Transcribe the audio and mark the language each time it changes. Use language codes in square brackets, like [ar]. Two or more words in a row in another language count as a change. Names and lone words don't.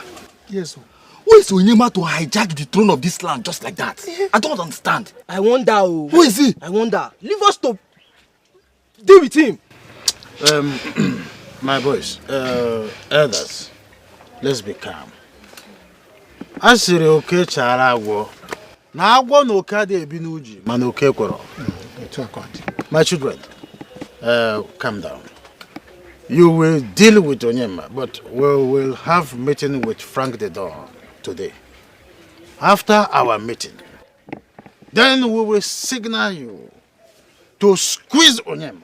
[en] Yes, sir. Who is Onyema to hijack the throne of this land just like that? I don't understand. I wonder. Who is he? I wonder. Leave us to deal with him. My boys, elders, let's be calm. [ig] Asiri oke chara agwo. Na agwo no ka de ebi n'uji, ma no ke kworo. [en] My children, calm down. You will deal with Onyema, but we will have meeting with Frank the Don today. After our meeting, then we will signal you to squeeze Onyema.